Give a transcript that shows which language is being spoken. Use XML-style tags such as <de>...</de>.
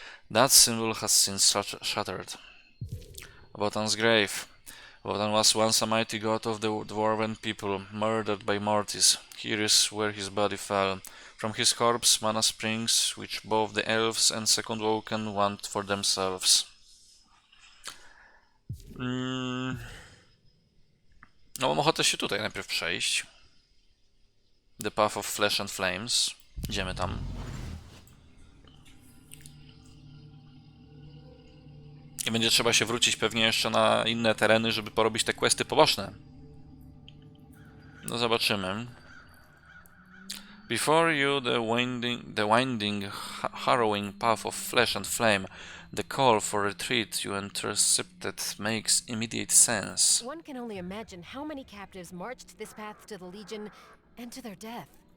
<en>That symbol has since shattered. Wotan's grave. Wotan was once a mighty god of the dwarven people, murdered by Mortis. Here is where his body fell. From his corpse mana springs, which both the elves and Second Woken want for themselves.</en> <pl>No, mam ochotę się tutaj najpierw przejść. The Path of Flesh and Flames. Idziemy tam. I będzie trzeba się wrócić pewnie jeszcze na inne tereny, żeby porobić te questy poboczne. No zobaczymy.</pl> <en>Before you the winding, harrowing path of flesh and flame. The call for retreat you intercepted makes immediate sense. One can only imagine how many captives marched this path to the Legion and to their death.</en>